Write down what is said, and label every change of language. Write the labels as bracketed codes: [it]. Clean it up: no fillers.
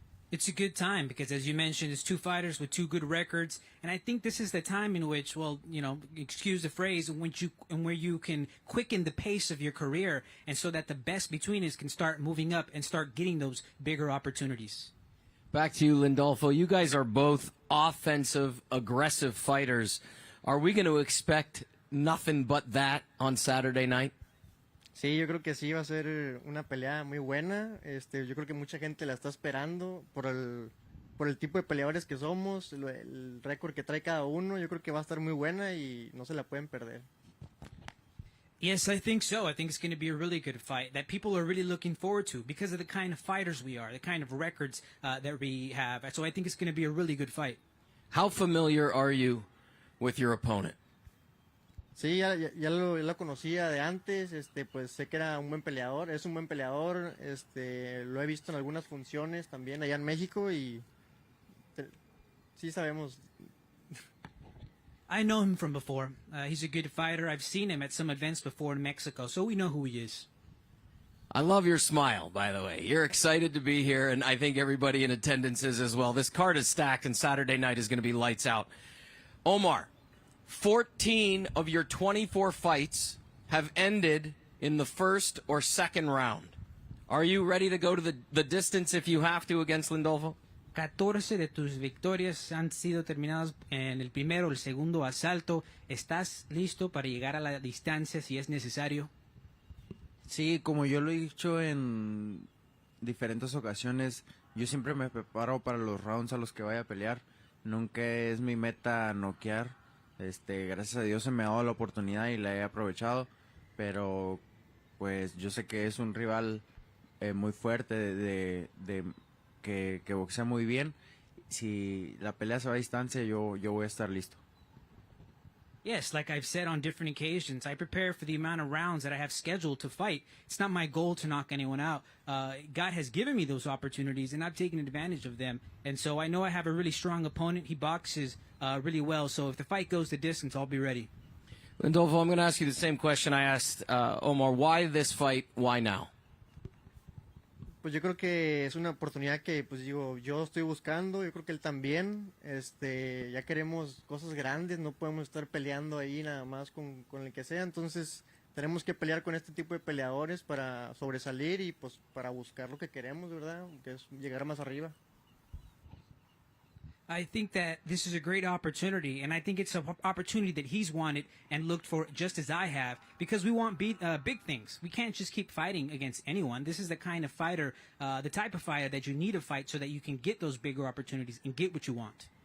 [en] It's a good time because, as you mentioned, it's two fighters with two good records, and I think this is the time in which, well, you know, excuse the phrase, where you can quicken the pace of your career, and so that the best between us can start moving up and start getting those bigger opportunities. Back to you, Lindolfo. You guys are both offensive, aggressive fighters. Are we going to expect nothing but that on Saturday night? [es] Sí, yo creo que sí va a ser una pelea muy buena. Yo creo que mucha gente la está esperando por el tipo de peleadores que somos, el récord que trae cada uno. Yo creo que va a estar muy buena y no se la pueden perder. [en] Yes, I think so. I think it's going to be a really good fight that people are really looking forward to because of the kind of fighters we are, the kind of records that we have. So I think it's going to be a really good fight. How familiar are you with your opponent? [es] Sí, ya lo conocía de antes, pues sé que era un buen peleador, es un buen peleador, lo he visto en algunas funciones también allá en México y sí sabemos. [en] I know him from before. He's a good fighter. I've seen him at some events before in Mexico, so we know who he is. I love your smile, by the way. You're excited to be here, and I think everybody in attendance is as well. This card is stacked, and Saturday night is going to be lights out. Omar, 14 of your 24 fights have ended in the first or second round. Are you ready to go to the distance if you have to against Lindolfo? [es] 14 de tus victorias han sido terminadas en el primero o el segundo asalto. ¿Estás listo para llegar a la distancia si es necesario? Sí, como yo lo he dicho en diferentes ocasiones, yo siempre me preparo para los rounds a los que vaya a pelear. Nunca es mi meta noquear. Gracias a Dios se me ha dado la oportunidad y la he aprovechado, pero pues yo sé que es un rival muy fuerte, que boxea muy bien. Si la pelea se va a distancia, yo voy a estar listo. [en] Yes, like I've said on different occasions, I prepare for the amount of rounds that I have scheduled to fight. It's not my goal to knock anyone out. God has given me those opportunities, and I've taken advantage of them. And so I know I have a really strong opponent. He boxes really well. So if the fight goes the distance, I'll be ready. Lindolfo, I'm going to ask you the same question I asked Omar. Why this fight? Why now? [es] Pues yo creo que es una oportunidad que, pues digo, yo estoy buscando, yo creo que él también, ya queremos cosas grandes, no podemos estar peleando ahí nada más con el que sea, entonces tenemos que pelear con este tipo de peleadores para sobresalir y pues para buscar lo que queremos, ¿verdad? Que es llegar más arriba. [en] I think that this is a great opportunity, and I think it's an opportunity that he's wanted and looked for just as I have, because we want big things. We can't just keep fighting against anyone. This is the kind of fighter, the type of fighter that you need to fight so that you can get those bigger opportunities and get what you want.